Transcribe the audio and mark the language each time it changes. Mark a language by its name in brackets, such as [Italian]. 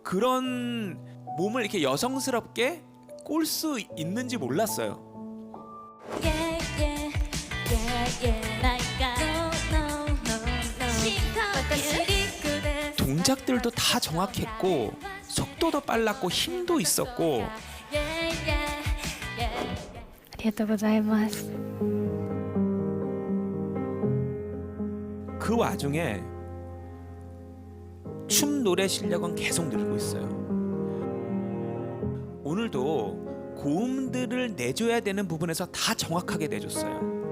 [Korean] 그런 몸을 이렇게 여성스럽게 꼴 수 있는지 몰랐어요. 동작들도 다 정확했고 속도도 빨랐고 힘도 있었고 [Japanese] ありがとうございます。 [Korean] 그 와중에 춤 노래 실력은 계속 늘고 있어요. 오늘도 고음들을 내줘야 되는 부분에서 다 정확하게 내줬어요.